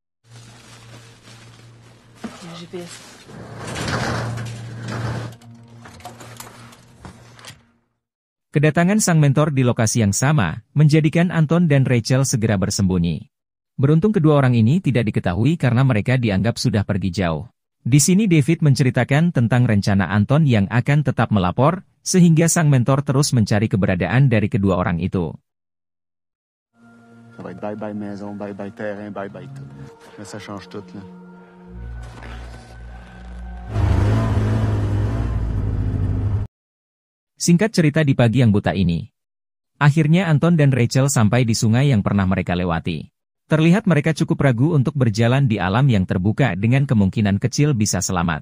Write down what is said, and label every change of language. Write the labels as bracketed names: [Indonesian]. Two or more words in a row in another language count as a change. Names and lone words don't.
[Indonesian] Kedatangan sang mentor di lokasi yang sama, menjadikan Anton dan Rachel segera bersembunyi. Beruntung kedua orang ini tidak diketahui karena mereka dianggap sudah pergi jauh. Di sini David menceritakan tentang rencana Anton yang akan tetap melapor, sehingga sang mentor terus mencari keberadaan dari kedua orang itu. [French] Bye-bye maison, bye-bye terrain, bye-bye tout. Ça change tout, là. [Indonesian] Singkat cerita di pagi yang buta ini. Akhirnya Anton dan Rachel sampai di sungai yang pernah mereka lewati. Terlihat mereka cukup ragu untuk berjalan di alam yang terbuka dengan kemungkinan kecil bisa selamat.